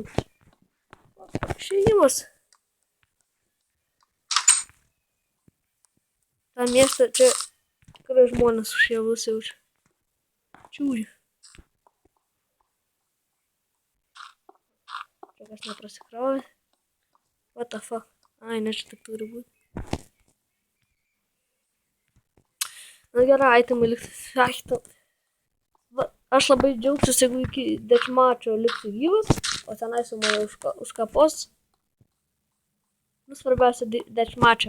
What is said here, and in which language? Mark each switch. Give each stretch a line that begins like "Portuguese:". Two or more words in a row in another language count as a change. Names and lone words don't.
Lithuanian: Išėjimas. Ta miestą čia tikrai žmonės užėvus jaučia. Čiūri. Čia kas neprasikrovė.
English: What the fuck?
Lithuanian: Ai, ne, čia taip turi būti. Na gerai, itemai liksiu. Aš labai džiaugsiuosi, jeigu iki deathmatcho liksiu gyvas, o tenai su mane užkapos. Nu, svarbiausia deathmatcho.